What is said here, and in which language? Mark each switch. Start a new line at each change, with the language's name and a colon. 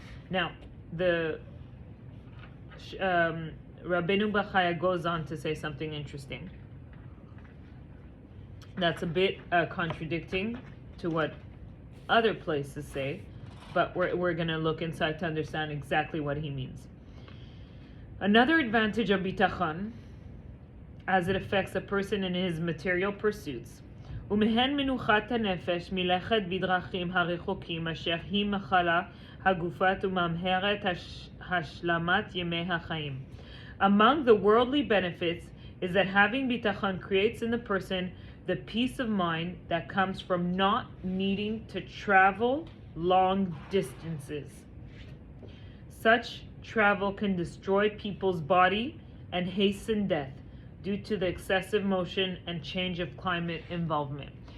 English: Now, the Rabbeinu Bachaya goes on to say something interesting. That's a bit contradicting to what other places say, but we're going to look inside to understand exactly what he means. Another advantage of bitachon, as it affects a person in his material pursuits,
Hebrew: ומהן מנוחת הנפש מלכת בדרכים הרחוקים אשר היא מחלה הגופת וממהרת השלמת ימי החיים.
English: Among the worldly benefits is that having bitachon creates in the person the peace of mind that comes from not needing to travel long distances. Such travel can destroy people's body and hasten death due to the excessive motion and change of climate involvement.